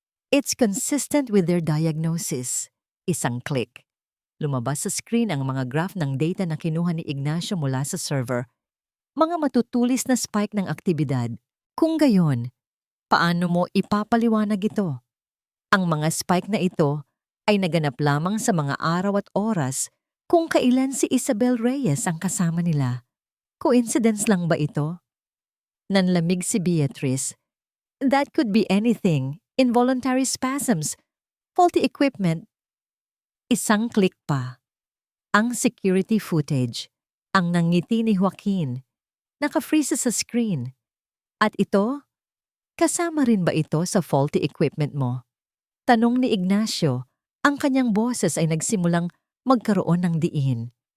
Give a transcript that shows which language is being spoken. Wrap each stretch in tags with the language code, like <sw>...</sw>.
<en>It's consistent with their diagnosis.</en> <tl>Isang click. Lumabas sa screen ang mga graph ng data na kinuha ni Ignacio mula sa server. Mga matutulis na spike ng aktibidad. Kung gayon, paano mo ipapaliwanag ito? Ang mga spike na ito ay naganap lamang sa mga araw at oras kung kailan si Isabel Reyes ang kasama nila. Coincidence lang ba ito? Nanlamig si Beatrice.</tl> <en>That could be anything. Involuntary spasms, faulty equipment.</en> <tl>Isang click pa. Ang security footage, ang nangiti ni Joaquin, naka-freeze sa screen. At ito, kasama rin ba ito sa</tl> <en>faulty equipment</en> <tl>mo? Tanong ni Ignacio, ang kanyang boses ay nagsimulang magkaroon ng diin.</tl>